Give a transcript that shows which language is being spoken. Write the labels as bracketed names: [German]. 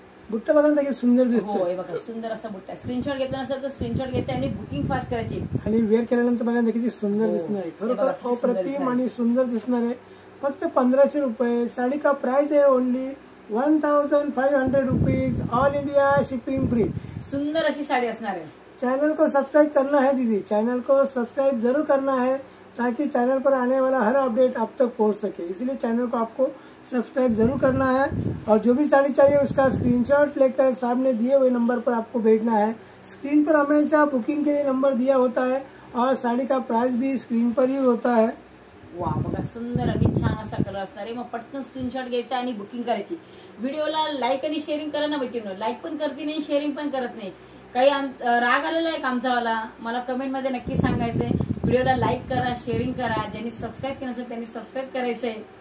[Marathi] बुट्टा बघा ना किती सुंदर हो दिसतो, हे बघा सुंदर असा बुट्टा। स्क्रीनशॉट घेतला नसेल तर स्क्रीनशॉट घ्यायचा आणि बुकिंग फास्ट करायची आणि वेअर केल्यानंतर बघा ना किती सुंदर दिसणार आहे, खरोखर अप्रतिम आणि सुंदर दिसणार आहे, फक्त 1500 रुपये। [Hindi] साड़ी का प्राइस है only [English] 1500 rupees, all India shipping free. [Marathi] सुंदर अशी साडी असणार आहे। [Hindi] चैनल को सब्सक्राइब करना है दीदी, चैनल को सब्सक्राइब जरूर करना है ताकि चैनल पर आने वाला हर अपडेट आप तक पहुंच सके, इसलिए चैनल को आपको सब्सक्राइब जरूर करना है। और जो भी साड़ी चाहिए उसका स्क्रीनशॉट लेकर सामने दिए हुए नंबर पर आपको भेजना है। स्क्रीन पर हमेशा बुकिंग के लिए नंबर दिया होता है और साड़ी का प्राइस भी स्क्रीन पर ही होता है। [Marathi] वा बघा सुंदर आणि छान असा कलर असणार आहे। मग पटकन स्क्रीनशॉट घ्यायचा आणि बुकिंग करायची। व्हिडिओला लाईक आणि शेअरिंग करा ना मैत्रिणी, लाईक पण करते नाही शेअरिंग पण करत नाही। काही राग आलेला आहे आमचावाला, मला कमेंट मध्ये नक्की सांगायचंय। व्हिडिओला लाईक करा, शेअरिंग करा, ज्यांनी सबस्क्राईब केलं असेल त्यांनी सबस्क्राईब करायचंय।